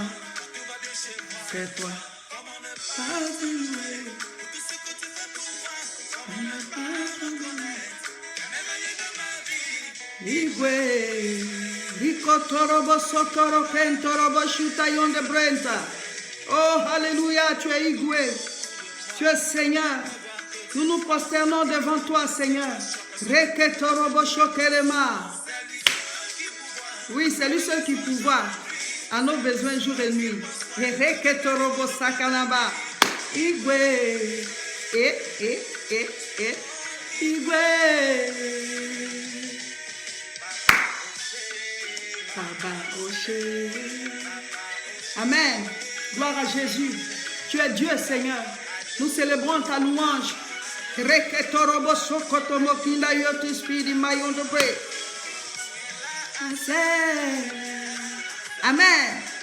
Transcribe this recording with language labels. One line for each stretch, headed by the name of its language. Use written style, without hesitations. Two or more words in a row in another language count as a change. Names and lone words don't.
French: C'est toi.
Igbo: Igwe, Ricotorobo Sotoro Kentorobo Shutayon de Brenta.
French: Oh, Alléluia, tu es Igwe. Tu es Seigneur. Nous nous prosternons devant toi, Seigneur. Reketorobo Shokerema. Oui, c'est lui seul qui pouvoir à nos besoins jour et nuit. Reketorobo Sakanaba. Igwe.
Igbo: Igwe.
French: Amen. Gloire à Jésus. Tu es Dieu, Seigneur. Nous célébrons ta louange. Amen.